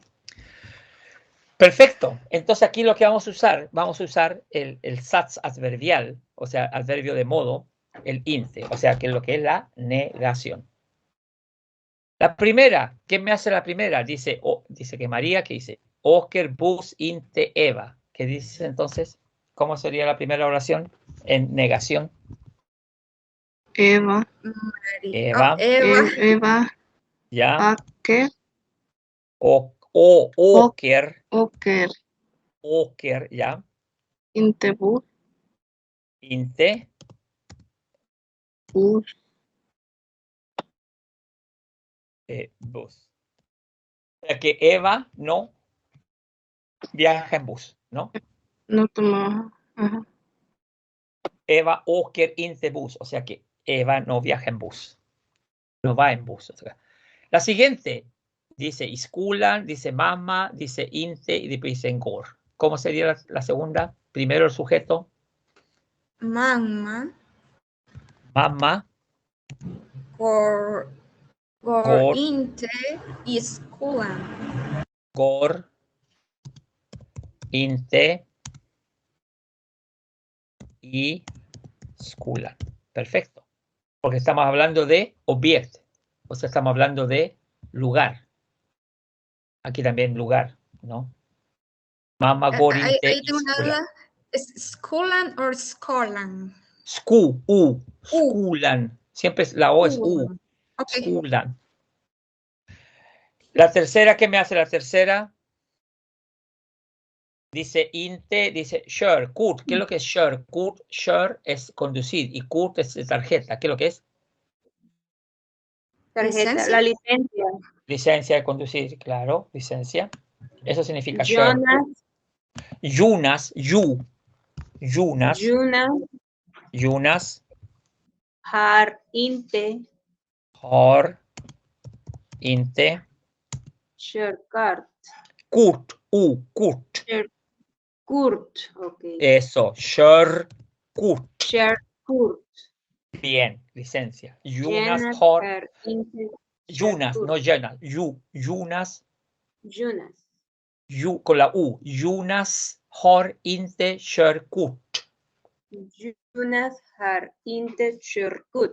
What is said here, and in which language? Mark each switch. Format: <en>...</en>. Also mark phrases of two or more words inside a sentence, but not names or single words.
<es>Perfecto. Entonces aquí lo que vamos a usar el</es> <sv>sats adverbial,</sv> <es>o sea, adverbio de modo, el inte, o sea, que es lo que es la negación. La primera, ¿qué me hace la primera? Dice que María, ¿qué dice?</es> <sv>Åker bus inte Eva.</sv> <es>¿Qué dice entonces? ¿Cómo sería la primera oración en negación? Eva. Eva. Eva. Ya. ¿Qué?</es> <sv>Åker. Åker. Åker, ya. Inte bus. Inte. Bus. Bus.</sv> <es>O sea que Eva no viaja en bus, ¿no? No toma. Ajá.</es> <sv>Eva åker inte bus,</sv> <es>o sea que Eva no viaja en bus. No va en bus. O sea. La siguiente dice iskulan, dice mamá, dice inte y después dice engor. ¿Cómo sería la segunda? Primero el sujeto.</es> <sv>Mamma.</sv> <es>Mamá.</es> <sv>Går inte i skolan. Går inte y skolan.</sv> <es>Perfecto. Porque estamos hablando de objeto. O sea, estamos hablando de lugar. Aquí también lugar, ¿no? Mamá går inte Ahí y tengo una</es> <sv>skolan.</sv> <es>duda. ¿Es skolan o skolan?</es> <sv>Skolan.</sv> <es>Siempre la O es U. Okay.</es> <sv>Skolan.</sv> <es>La tercera, ¿qué me hace la tercera? Dice inte, dice kör, kort. ¿Qué es lo que es kör? Kör es conducir y kort es tarjeta. ¿Qué es lo que es? Tarjeta, ¿Licencia? la licencia. Licencia de conducir, claro, licencia. Eso significa kör. Jonas. Jonas.</es> <sv>Har inte. Körkort. Kort.</sv> <es>Kurt. Okay. Eso, körkort.</es> <sv>Körkort.</sv> <es>Bien, licencia. Jonas no Jonas. Jonas. Con la U.</es> <sv>Jonas har inte körkort. Jonas har inte körkort.</sv>